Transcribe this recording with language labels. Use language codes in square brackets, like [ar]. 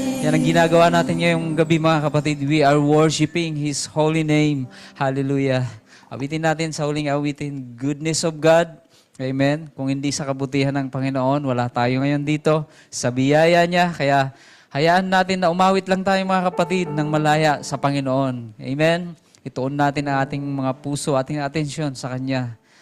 [tl] Yan ang ginagawa natin ngayong gabi, mga kapatid. [en] We are worshiping His holy name. [tl] Hallelujah. Awitin natin sa huling awitin, goodness of God. Amen. Kung hindi sa kabutihan ng Panginoon, wala tayo ngayon dito. Sa biyaya niya, kaya hayaan natin na umawit lang tayo, mga kapatid, ng malaya sa Panginoon. Amen. Ituon natin ang ating mga puso, ating atensyon sa Kanya.